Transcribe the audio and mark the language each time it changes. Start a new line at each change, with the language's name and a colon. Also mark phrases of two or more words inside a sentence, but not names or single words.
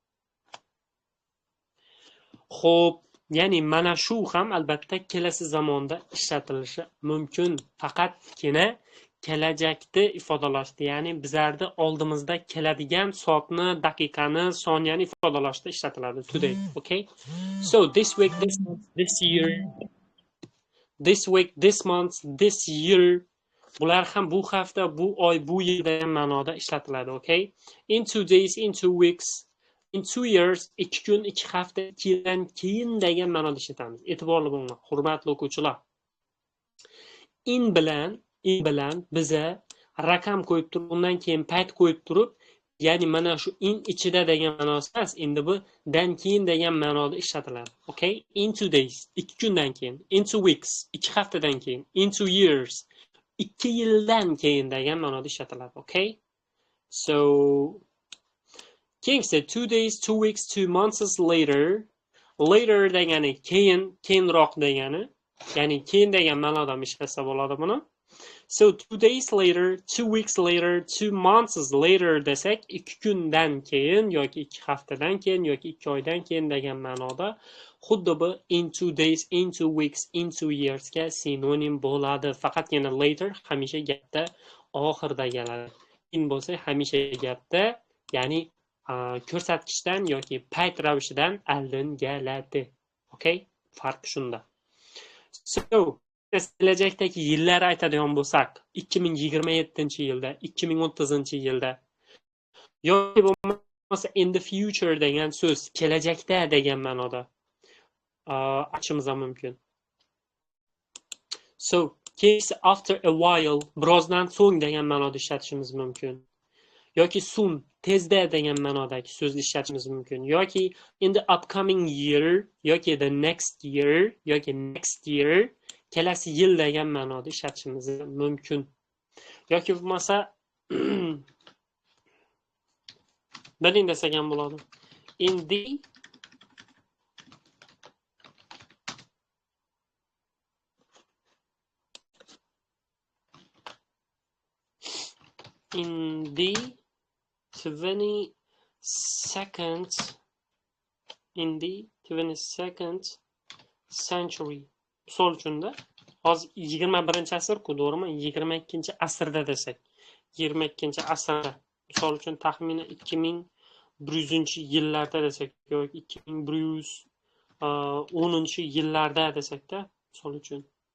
Uzbek: Xo'p, ya'ni mana shu ham albatta kelasi zamonda ishlatilishi mumkin. Faqatgina kelajakni ifodalashda, ya'ni bizlarda oldimizda keladigan soatni, daqiqani, soniyani ifodalashda ishlatiladi.
English: Today, okay? So this week, this month, this year, this week, this month, this year,
Uzbek: bular ham bu hafta, bu oy, bu yil degan ma'noda ishlatiladi, okay?
English: In 2 days, in 2 weeks, in 2 years,
Uzbek: 2 kun, 2 hafta, 2 yildan keyin degan ma'noda ishlatamiz. E'tiborli bo'linglar, hurmatli o'quvchilar. In bilan biza raqam qo'yib turib, undan keyin payt qo'yib turib, ya'ni mana shu
English: in ichida
Uzbek: degan ma'nosi emas, endi bu dan keyin degan ma'noda ishlatiladi. Okay?
English: In 2 days,
Uzbek: 2 kundan keyin,
English: in 2 weeks,
Uzbek: 2 haftadan keyin,
English: in 2 years,
Uzbek: 2 yildan keyin degan ma'noda ishlatiladi. Okay?
English: So
Uzbek: keyingisi
English: 2 days, 2 weeks, 2 months later.
Uzbek: Later degani keyin, keyinroq degani. Ya'ni keyin degan ma'noda ishlasa bo'ladi buni.
English: So 2 days later, 2 weeks later, 2 months later
Uzbek: desak, 2 kundan keyin yoki 2 haftadan keyin yoki 2 oydan keyin degan ma'noda xuddi bu
English: in 2 days, in 2 weeks, in 2 years
Uzbek: ga sinonim bo'ladi. Faqatgina later hamisha gapda oxirida keladi. In bo'lsa hamisha gapda, ya'ni ko'rsatkichdan yoki payt ravishidan oldin keladi. Okay? Farq shunda. So kelajakdagi yillar aytadigan bo'lsak, 2027-yilda, 2030-yilda yoki bo'lmasa
English: in the future
Uzbek: degan so'z kelajakda degan ma'noda aytishimiz mumkin.
English: So case after a while,
Uzbek: birozdan so'ng degan ma'noda ishlatishimiz mumkin. Yoki soon, tezda degan ma'nodagi so'zni ishlatishimiz mumkin.
English: Yoki in the upcoming year, yoki the next year, yoki next year,
Uzbek: kelasi yil degan ma'noda ishlatishimiz mumkin. Yoki bo'lmasa birding desak ham bo'ladi.
English: In the 22nd century.
Uzbek: Misol uchunda hozir 21-asr-ku, to'g'rimi? 22-asrda desak, 22-asrda. Misol uchun taxminan 2100-yillarda desak yoki 2110-yillarda desakda, misol uchun.